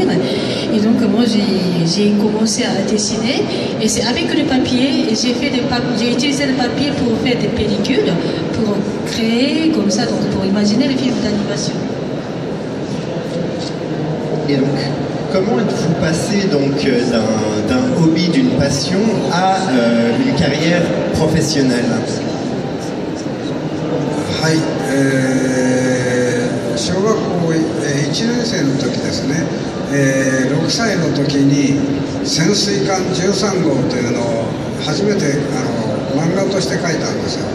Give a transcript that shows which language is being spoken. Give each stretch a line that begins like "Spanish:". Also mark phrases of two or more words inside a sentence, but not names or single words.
French: Et donc moi j'ai commencé à dessiner, et c'est avec le papier, et j'ai utilisé le papier pour faire des pellicules, pour créer comme ça, donc pour imaginer les films d'animation. Et donc, comment êtes-vous passé donc d'un hobby, d'une passion à une carrière professionnelle?
Japanese: はい、小学校生の時ですね、6歳の時に潜水艦13号というのを初めて漫画として書いたんですよ。